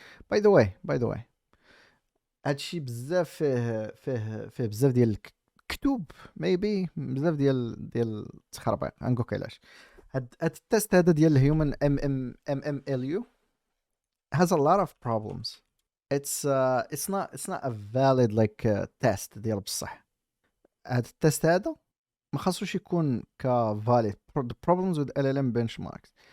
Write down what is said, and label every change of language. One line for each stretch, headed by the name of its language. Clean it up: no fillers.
English: by the way
Arabic: هادشي بزاف فيه بزاف ديال الكتب ميبي بزاف ديال التخربيق. غنقولك علاش. هاد التيست هذا ديال الهيومن ام ال يو
English: has a lot of problems. It's not a valid like test
Arabic: ديال بصح. هاد التيست هذا ما خاصوش يكون كفاليد.
English: The problems with LLM benchmarks.